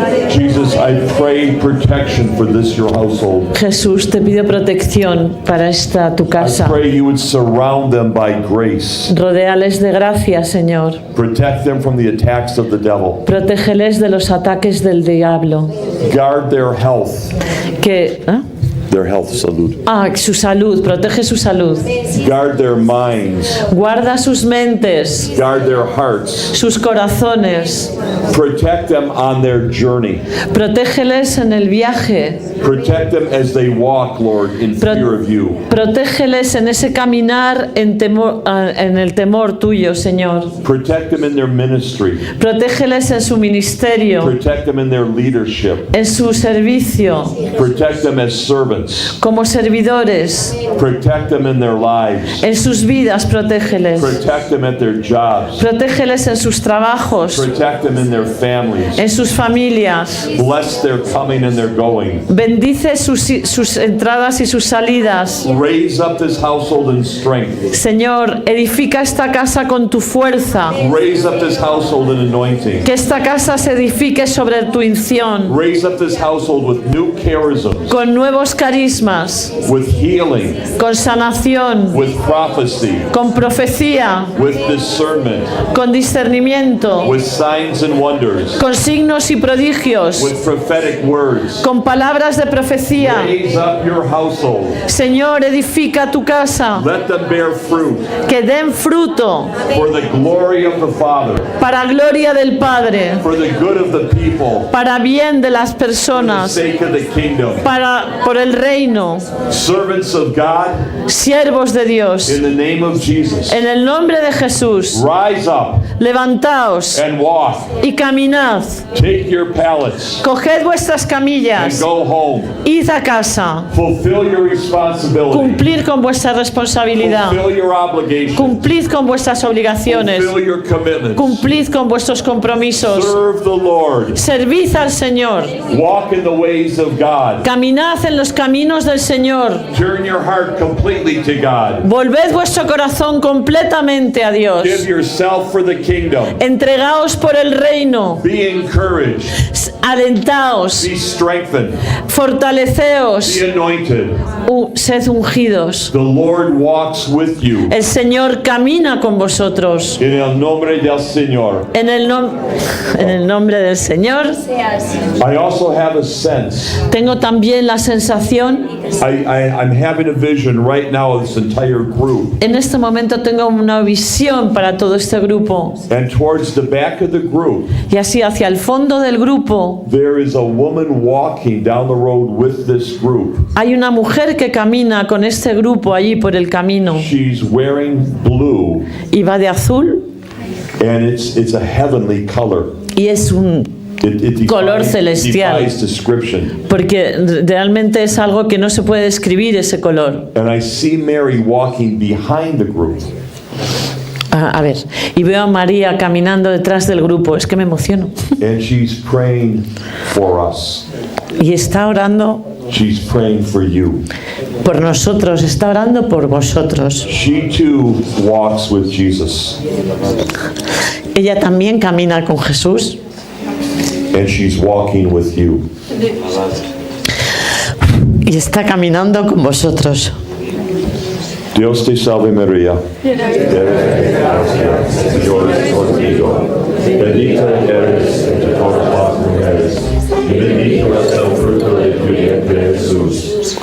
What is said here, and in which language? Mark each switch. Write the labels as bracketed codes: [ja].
[en] Jesus, I pray protection for this your household. [es] Jesús, te pido protección para esta tu [en] I [es] casa. [en] pray you would surround them by grace. [es] Rodéales de gracia, Señor. [en] Protect them from the attacks of the devil. [es] Protégeles de los ataques del diablo. [en] Guard their health. Their health, salud. [es] Su salud, protege su salud. [en] Guard their minds. [es] Guarda sus mentes, [en] Guard their hearts. [es] sus corazones. [en] Protect them on their journey. [es] Protégeles en el viaje. [en] Protect them as they walk, Lord, in fear of you. [es] Protégeles en ese caminar en el temor tuyo, Señor. [en] Protect them in their ministry. [es] Protégeles en su ministerio, [en] Protect them in their leadership. [es] en su servicio, [en] Protect them as servants. [es] como servidores. [en] Protect them in their lives. [es] En sus vidas, protégeles. [en] Protect them at their jobs. [es] Protégeles en sus trabajos, [en] Protect them in their families. [es] en sus familias. [en] Bless their coming and their going. [es] Bendice sus entradas y sus salidas. [en] Raise up this household in strength. [es] Señor, edifica esta casa con tu fuerza. [en] Raise up this household in anointing. [es] Que esta casa se edifique sobre tu unción, [en] Raise up this household with new charisms, [es] con nuevos carismas, [en] with healing, [es] con sanación, [en] with prophecy, [es] con profecía, [en] with discernment, [es] con discernimiento, [en] with signs and wonders, [es] con signos y prodigios, [en] with prophetic words. [es] con palabras de profecía. [en] Raise up your household. [es] Señor, edifica tu casa, [en] Let them bear fruit [es] que den fruto [en] for the glory of the Father, [es] para gloria del Padre, [en] for the good of the people, [es] para bien de las [en] for the [es] personas, [en] sake of the kingdom. [es] por el reino. [en] Servants of God, [es] Siervos de Dios, [en] in the name of Jesus, [es] en el nombre de Jesús, [en] rise up [es] levantaos [en] and walk. [es] y caminad. [en] Take your pallets [es] Coged vuestras [en] and [es] camillas, [en] go home. [es] id a casa, [en] Fulfill your responsibility. [es] cumplir con vuestra responsabilidad, [en] Fulfill your obligation. [es] cumplid con vuestras obligaciones, [en] Fulfill your commitments. [es] cumplid con vuestros compromisos, [en] Serve the Lord. [es] servid al Señor, [en] Walk in the ways of God. [es] caminad en los caminos del Señor, [en] Turn your heart completely to God. [es] volved vuestro corazón completamente a Dios, [en] Give yourself for the kingdom. [es] entregaos por el reino, [en] Be encouraged. [es] alentaos, [en] Be strengthened. [es] fortaleceos, [en] Be anointed. [es] sed ungidos. [en] The Lord walks with you. [es] El Señor camina con vosotros. En el nombre del Señor. En el nombre del Señor. [en] I also have a sense. [es] Tengo también la sensación, [en] I'm having a vision right now of this entire group. [es] en este momento tengo una visión para todo este grupo. [en] And towards the back of the group, [es] Y así hacia el fondo del grupo [en] there is a woman walking down the road with this group. [es] hay una mujer que camina con este grupo allí por el camino. [en] She's wearing blue, [es] Y va de azul [en] and it's a heavenly color. [es] y es [en] It [es] Color celestial. [en] defies description. [es] porque realmente es algo que no se puede describir ese color. [en] And I see Mary walking behind the group. [es] A ver, y veo a María caminando detrás del grupo, es que me emociono. [en] And she's praying for us. [es] y está orando [en] She's praying for you. [es] por nosotros, está orando por vosotros. [en] She too walks with Jesus, [es] Ella también camina con Jesús [en] and she's walking with you. [es] y está caminando con vosotros. Dios te salve María. Dios contigo. Bendita eres entre todas las mujeres, y bendito es el fruto de tu vientre Jesús.